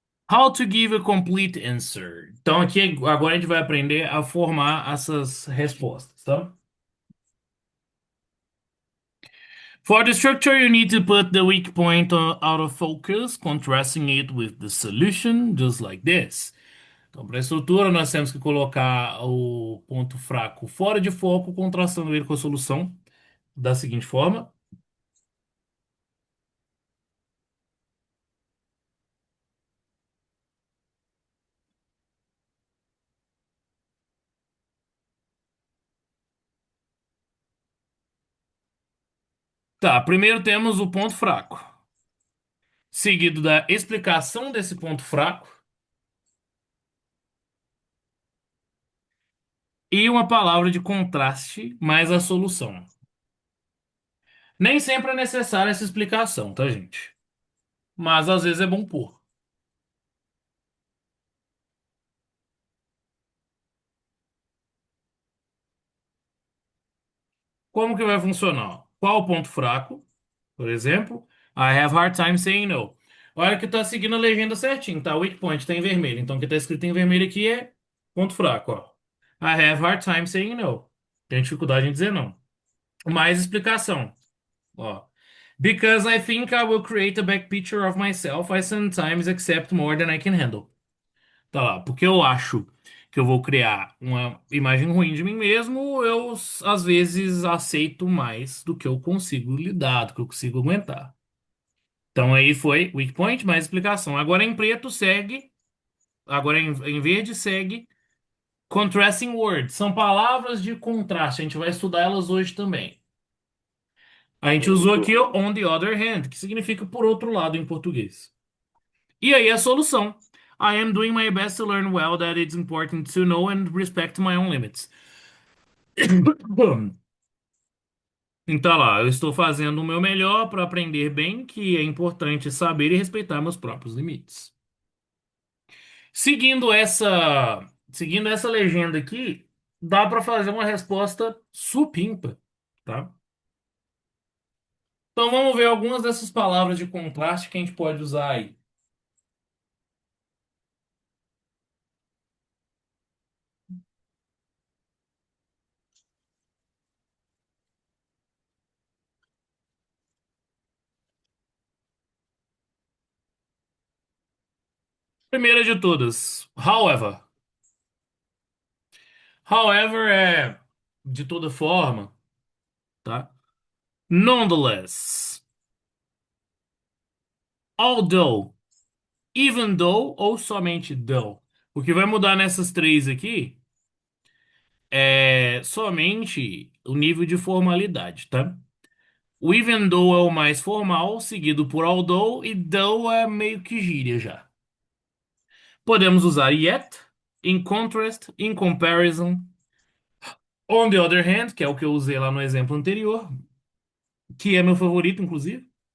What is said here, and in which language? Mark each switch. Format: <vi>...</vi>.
<en>How to give a complete answer.</en> <pt>Então, aqui agora a gente vai aprender a formar essas respostas, tá?</pt> <en>For the structure, you need to put the weak point out of focus, contrasting it with the solution, just like this.</en> <pt>Então, para a estrutura, nós temos que colocar o ponto fraco fora de foco, contrastando ele com a solução da seguinte forma. Tá, primeiro temos o ponto fraco, seguido da explicação desse ponto fraco e uma palavra de contraste mais a solução. Nem sempre é necessária essa explicação, tá, gente? Mas às vezes é bom pôr. Como que vai funcionar? Qual o ponto fraco? Por exemplo,</pt> <en>I have hard time saying no.</en> <pt>Olha que tá seguindo a legenda certinho, tá? Weak point tá em vermelho. Então o que tá escrito em vermelho aqui é ponto fraco, ó.</pt> <en>I have hard time saying no.</en> <pt>Tem dificuldade em dizer não. Mais explicação, ó.</pt> <en>Because I think I will create a back picture of myself, I sometimes accept more than I can handle.</en> <pt>Tá lá, porque eu acho que eu vou criar uma imagem ruim de mim mesmo, eu às vezes aceito mais do que eu consigo lidar, do que eu consigo aguentar. Então aí foi weak point mais explicação. Agora em preto segue, agora em verde segue contrasting words. São palavras de contraste. A gente vai estudar elas hoje também. A gente usou aqui o on the other hand, que significa por outro lado em português. E aí a solução.</pt> <en>I am doing my best to learn well that it's important to know and respect my own limits.</en> <pt>Então lá, eu estou fazendo o meu melhor para aprender bem que é importante saber e respeitar meus próprios limites. Seguindo essa legenda aqui, dá para fazer uma resposta supimpa, tá? Então vamos ver algumas dessas palavras de contraste que a gente pode usar aí. Primeira de todas, however. However é de toda forma, tá?</pt> <en>Nonetheless, although, even though</en> <pt>ou somente</pt> <en>though.</en> <pt>O que vai mudar nessas três aqui é somente o nível de formalidade, tá? O even though é o mais formal, seguido por although, e though é meio que gíria já. Podemos usar yet, in contrast, in comparison, on the other hand, que é o que eu usei lá no exemplo anterior, que é meu favorito, inclusive.</pt>